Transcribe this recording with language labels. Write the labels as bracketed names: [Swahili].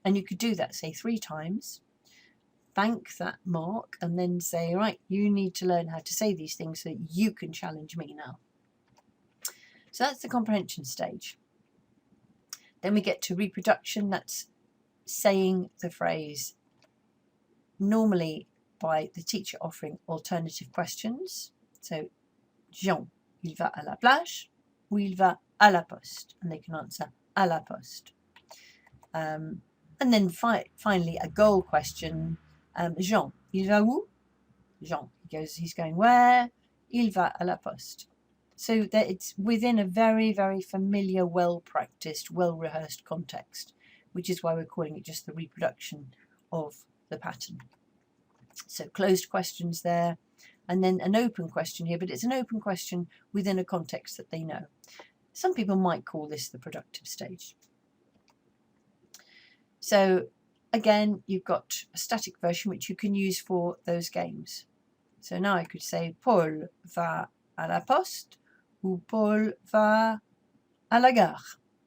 [English] And you could do that, say, 3 times. Thank that mark and then say, right, you need to learn how to say these things so that you can challenge me now. So that's the comprehension stage. Then we get to reproduction. That's saying the phrase, normally by the teacher offering alternative questions. [French] So, Jean, il va à la plage, ou il va à la poste? [English] And they can answer à la poste. And then finally, a goal question. Jean, il va où? [French] Jean, he's going where? Il va à la poste. [English] So that it's within a very, very familiar, well-practiced, well-rehearsed context, which is why we're calling it just the reproduction of the pattern. So closed questions there, and then an open question here, but it's an open question within a context that they know. Some people might call this the productive stage. So again, you've got a static version which you can use for those games. [French] So now I could say Paul va à la poste ou Paul va à la gare.